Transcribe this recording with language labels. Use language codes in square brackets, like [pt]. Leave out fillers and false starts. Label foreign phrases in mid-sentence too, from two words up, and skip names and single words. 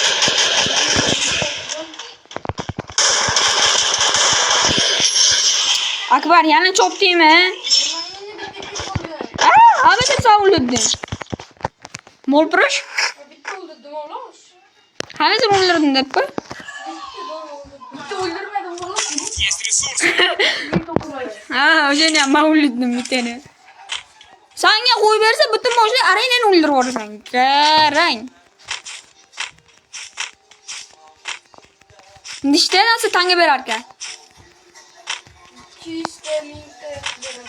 [uz] Akbar yana chopdingmi? Hamma savuldim. Molprosh? Bitta o'ldirdim xolos. Hammasini o'ldirdim deb qo'y. Bitta o'ldirmadim xolos. [ru] Тут есть ресурсы. [uz] Ha, o'shani ham men o'ldirdim bittani. Senga qo'y bersa butun boshli arenani o'ldirib yuborasan. Qarang. Nishta narsa tanga berar ekan. 200 ta, 1000 ta beradi.